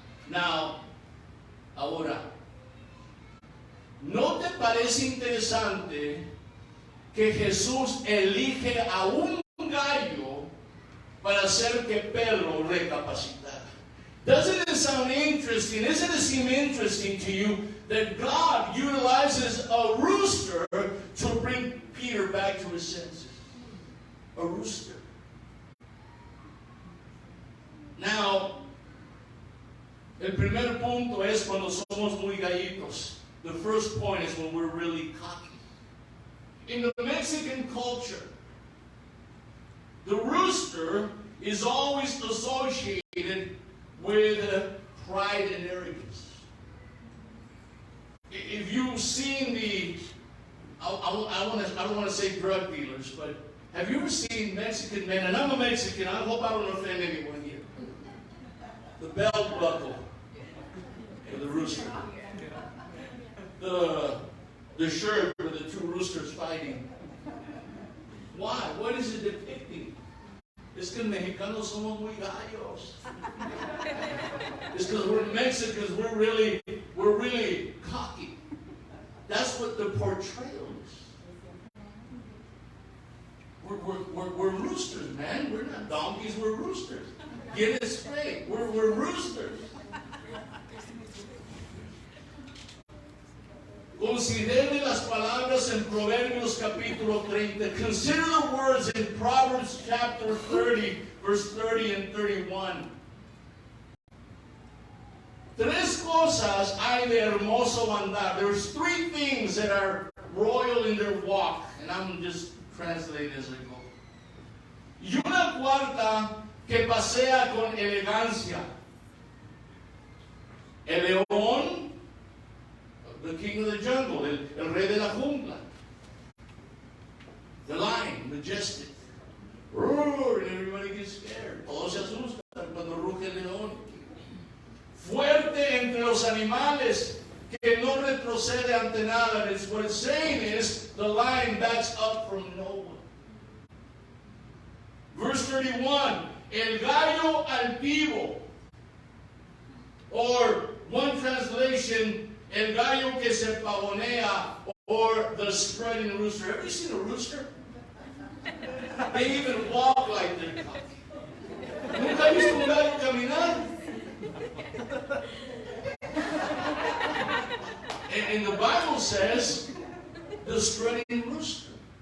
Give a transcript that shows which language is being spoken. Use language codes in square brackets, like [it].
[en] Now, [es] ahora, ¿no te parece interesante que Jesús elige a un gallo para hacer que Pedro recapacitara? [en] Doesn't it sound interesting? Doesn't it seem interesting to you that God utilizes a rooster to bring Peter back to his senses? A rooster. Now, [es] el primer punto es cuando somos muy gallitos. [en] The first point is when we're really cocky. In the Mexican culture, the rooster is always associated with pride and arrogance. If you've seen I don't want to say drug dealers, but have you ever seen Mexican men, and I'm a Mexican, I hope I don't offend anyone here, the belt buckle for the rooster, the shirt with the 2 roosters fighting. Why? What is it depicting? Es que mexicanos somos muy gallos. It's because we're Mexicans, we're really cocky. That's what the portrayal is. We're roosters, man. We're not donkeys, we're roosters. Get it straight. We're roosters. [es] Considere las palabras en Proverbios capítulo 30. [en] Consider the words in Proverbs chapter 30, verse 30 and 31. [es] 3 cosas hay de hermoso andar. [en] There's 3 things that are royal in their walk. And I'm just translating as I go. [es] Y una cuarta que pasea con elegancia. El león, [en] the king of the jungle, [es] el rey de la jungla. [en] The lion, majestic. Roar, and everybody gets scared. [es] Todos se asustan cuando ruge el león. Fuerte entre los animales, que no retrocede ante nada. [en] What it's saying is, the lion backs up from no one. Verse 31, [es] el gallo altivo. [en] Or, one translation, [es] el gallo que se pavonea, [en] or the strutting rooster. Have you seen a rooster? They even walk like they're cocky. [es] ¿Nunca has visto un gallo caminar? [en] And the Bible says, the strutting rooster.